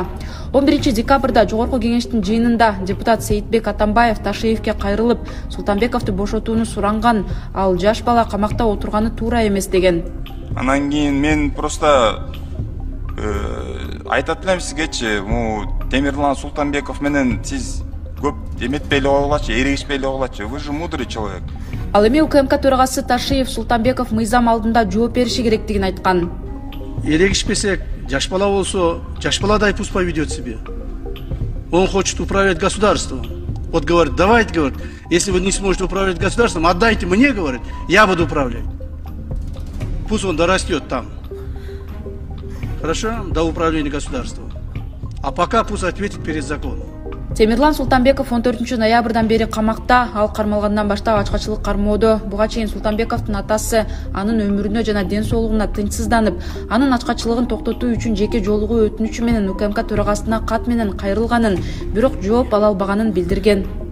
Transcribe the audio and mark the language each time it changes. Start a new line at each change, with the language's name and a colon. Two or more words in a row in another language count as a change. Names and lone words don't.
Kyrgyz: 11-декабрда Жогорку кеңештин жыйынында депутат Сейитбек Атамбаев Ташиевке кайрылып, Султанбековду бошотууну суранган, ал жаш бала камакта отурганы туура эмес деген. Анан кийин мен просто айтат элем сизгечи, Темирлан Султанбеков менен сиз көп эметпей эле койгулачы, эрегишпей эле койгулачы.
Russian: Вы же мудрый человек.
Kyrgyz: Ал эми УКМК төрагасы Ташиев Султанбеков мыйзам алдында жооп бериши керектигин айткан. Эрегишпесек, жаш бала болсо, жаш баладай
Russian: пусть поведет себя. Он хочет управлять государством. Вот говорит, давайте, говорит, если вы не сможете управлять государством, отдайте мне, говорит, я буду управлять. Пусть он дорастет там. Хорошо? До управления государством. А пока пусть ответит перед законом.
Kyrgyz: Темирлан Султанбеков 14-ноябрдан бери камакта, ал кармалгандан баштап ачкачылык кармоодо. Буга чейин Султанбековдун атасы анын өмүрүнө жана ден соолугуна тынчсызданып, анын ачкачылыгын токтотуу үчүн жеке жолугу өтүнүчү менен УКМК төрагасына кат менен кайрылганын, бирок жооп ала албаганын билдирген.